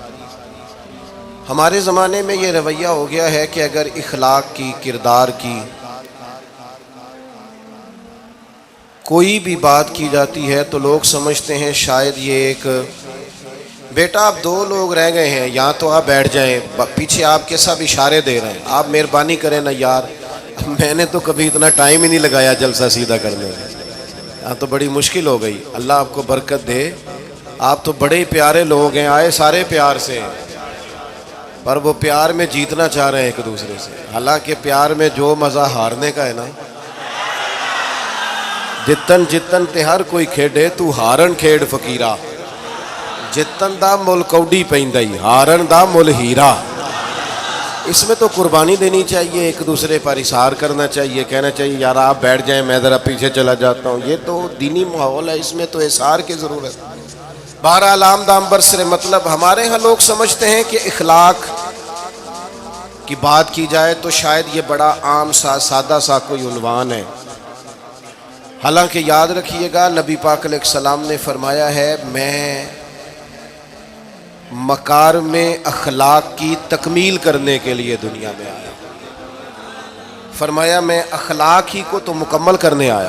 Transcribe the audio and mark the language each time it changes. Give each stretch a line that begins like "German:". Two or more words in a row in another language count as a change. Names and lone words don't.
Urdu: ہمارے زمانے میں یہ رویہ ہو گیا ہے کہ اگر اخلاق کی، کردار کی کوئی بھی بات کی جاتی ہے تو لوگ سمجھتے ہیں شاید یہ ایک بیٹا آپ دو لوگ رہ گئے ہیں، یہاں تو آپ بیٹھ جائیں، پیچھے آپ کے سب اشارے دے رہے ہیں، آپ مہربانی کریں نا یار، میں نے تو کبھی اتنا ٹائم ہی نہیں لگایا جلسہ سیدھا کرنے میں، یہاں تو بڑی مشکل ہو گئی۔ اللہ آپ کو برکت دے، آپ تو بڑے ہی پیارے لوگ ہیں، آئے سارے پیار سے ہیں، پر وہ پیار میں جیتنا چاہ رہے ہیں ایک دوسرے سے، حالانکہ پیار میں جو مزہ ہارنے کا ہے نا،
Punjabi: جتن جتن تے ہر کوئی کھیڑے تو ہارن کھیڑ فقیرہ، جتن دا مل کوڈی پیندائی ہارن دا مل ہیرا۔
Urdu: اس میں تو قربانی دینی چاہیے، ایک دوسرے پر اظہار کرنا چاہیے، کہنا چاہیے یار آپ بیٹھ جائیں میں ذرا پیچھے چلا جاتا ہوں، یہ تو دینی ماحول ہے، اس میں تو اظہار کی ضرورت۔ بہرحال دام برسر مطلب ہمارے ہاں لوگ سمجھتے ہیں کہ اخلاق کی بات کی جائے تو شاید یہ بڑا عام سا سادہ سا کوئی عنوان ہے، حالانکہ یاد رکھیے گا نبی پاک
Arabic: علیہ السلام
Urdu: نے فرمایا ہے میں مکارم اخلاق کی تکمیل کرنے کے لیے دنیا میں آیا، فرمایا میں اخلاق ہی کو تو مکمل کرنے آیا۔